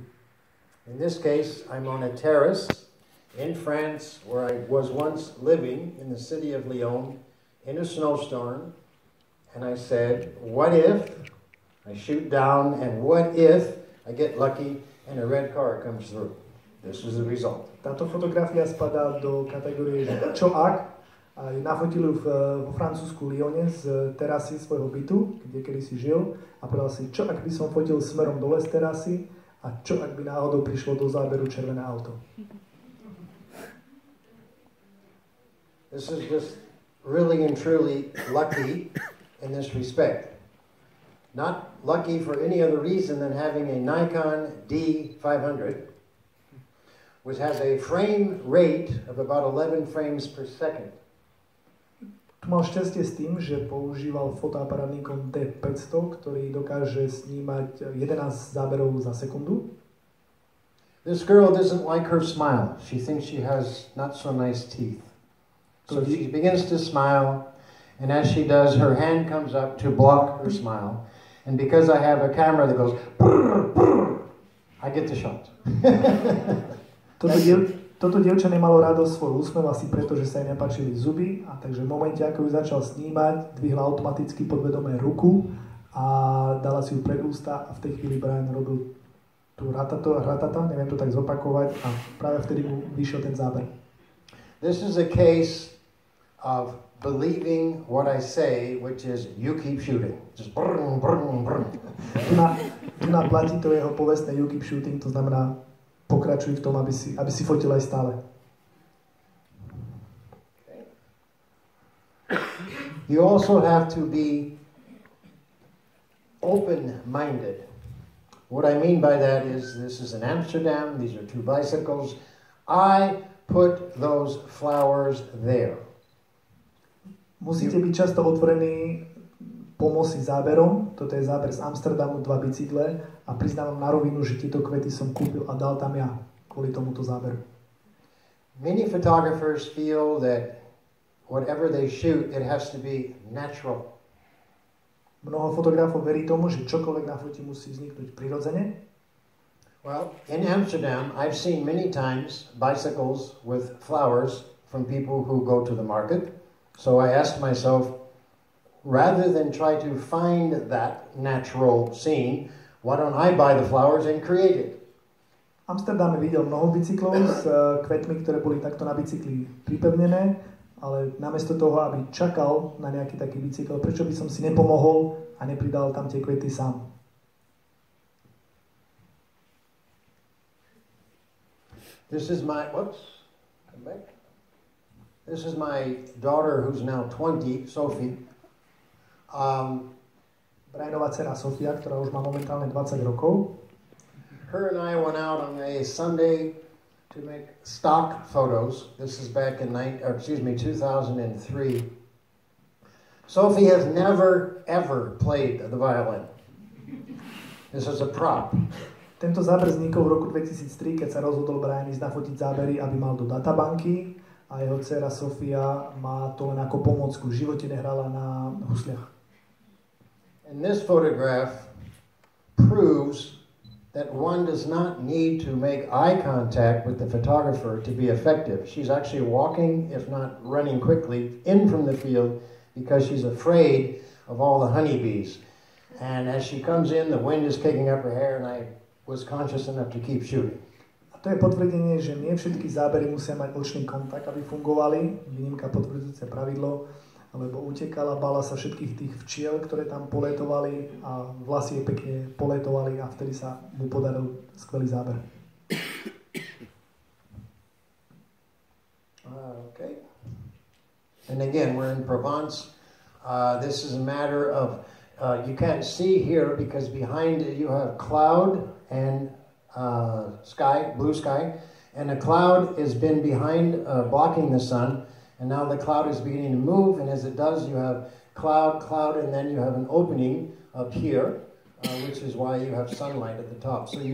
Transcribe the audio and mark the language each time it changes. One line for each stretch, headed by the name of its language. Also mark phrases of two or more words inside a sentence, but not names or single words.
English: In this case, I'm on a terrace in France where I was once living in the city of Lyon in a snowstorm, and I said, what if I shoot down, and what if I get lucky and a red car comes through? This is the result.
Slovak: Táto fotografia spadá do kategórie, že čo ak, a nafotil ju vo francúzsku Lyone z terasy svojho bytu, kde kedysi žil, a povedal si, čo ak by som fotil smerom dole z terasy, a čo ak by náhodou prišlo do záberu červené auto.
English: This is just really and truly lucky in this respect. Not lucky for any other reason than having a Nikon D500, which has a frame rate of about 11 frames per second.
Slovak: Tu mal šťastie s tým, že používal fotoaparát Nikon D500, ktorý dokáže snímať 11 záberov za sekundu.
English: This girl doesn't like her smile. She thinks she has not so nice teeth. So she begins to smile, and as she does, her hand comes up to block her smile. And because I have a camera that goes, brr, brr, I get the shot.
Slovak: Toto dievča nemalo rado svoj úsmev asi preto, že sa jej nepáčili zuby, a takže v momente, ako ju začal snímať, dvihla automaticky podvedomé ruku a dala si ju pred ústa, a v tej chvíli Bryan robil tú ratata, neviem to tak zopakovať, a práve vtedy mu vyšiel ten záber.
English: This is a case of believing what I say, which is you keep shooting. Just brrr, brrr, brrr.
Slovak: Tu na platí to jeho povestné
English: you keep shooting,
Slovak: to znamená pokračuj v tom, aby si fotil aj stále.
English: You also have to be open-minded. What I mean by that is, this is in Amsterdam, these are two bicycles. I put those flowers there.
Slovak: Musíte byť často otvorení pomoci záberom. Toto je záber z Amsterdamu, 2 bicykle, a priznávam na rovinu, že tieto kvety som kúpil a dal tam ja kvôli tomuto záberu.
English: Many photographers feel that whatever they shoot, it has to be natural.
Slovak: Mnoho fotografov verí tomu, že čokoľvek na fotí musí vzniknúť prirodzene.
English: Well, in Amsterdam, I've seen many times bicycles with flowers from people who go to the market. So I asked myself, rather than try to find that natural scene, why don't I buy the flowers and create it?
Slovak: V Amsterdame videl mnoho bicyklov s kvetmi, ktoré boli takto na bicykli pripevnené, ale namiesto toho, aby čakal na nejaký taký bicykel, prečo by som si nepomohol a nepridal tam tie kvety sám?
English: This is my, come back. This is my daughter who's now 20, Sophie.
Slovak: Bryanová dcera Sofia, ktorá už má momentálne 20 rokov.
English: Her and I went out on a Sunday to make stock photos. This is back in 2003. Sophie has never, ever played the violin. This is a prop.
Slovak: Tento záber vznikol v roku 2003, keď sa rozhodol Bryan ísť nafotiť zábery, aby mal do databanky, a jeho dcera Sofia má to len ako pomôcku. V živote nehrala na husliach.
English: And this photograph proves that one does not need to make eye contact with the photographer to be effective. She's actually walking, if not running quickly, in from the field because she's afraid of all the honeybees. And as she comes in, the wind is kicking up her hair, and I was conscious enough to keep shooting.
Slovak: A to je potvrdenie, že nie všetky zábery musia mať očný kontakt, aby fungovali. Výnimka potvrdzujúce pravidlo, lebo utekala, bála sa všetkých tých včiel, ktoré tam poletovali, a vlasy jej pekne poletovali, a vtedy sa mu podaril skvelý záber.
English: Okay. And again, we're in Provence. This is a matter of, you can't see here because behind it you have cloud and sky, blue sky, and a cloud has been behind, blocking the sun, and now the cloud is beginning to move, and as it does, you have cloud, and then you have an opening up here, which is why you have sunlight at the top.